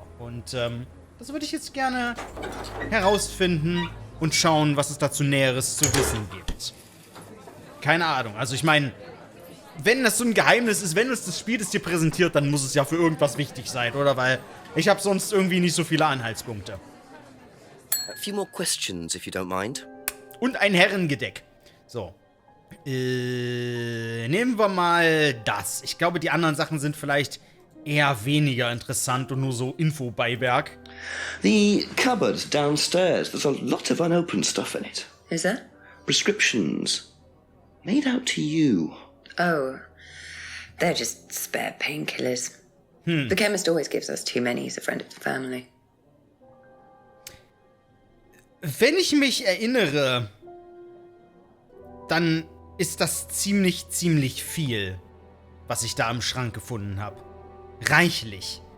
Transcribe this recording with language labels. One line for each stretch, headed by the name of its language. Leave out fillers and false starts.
German: Und das würde ich jetzt gerne herausfinden und schauen, was es dazu Näheres zu wissen gibt. Keine Ahnung, also ich meine, wenn das so ein Geheimnis ist, wenn uns das Spiel das dir präsentiert, dann muss es ja für irgendwas wichtig sein, oder? Weil ich habe sonst irgendwie nicht so viele Anhaltspunkte.
English: A few more questions, if you don't mind.
German: Und ein Herrengedeck. So. Nehmen wir mal das. Ich glaube, die anderen Sachen sind vielleicht eher weniger interessant und nur so Infobeiwerk.
English: The cupboard downstairs, there's a lot of unopened stuff in it. Is there? Prescriptions. Made out to you. Oh, they're just spare painkillers. The chemist always gives us too many. He's a friend of the family.
German: Wenn ich mich erinnere, dann ist das ziemlich viel, was ich da im Schrank gefunden habe. Reichlich.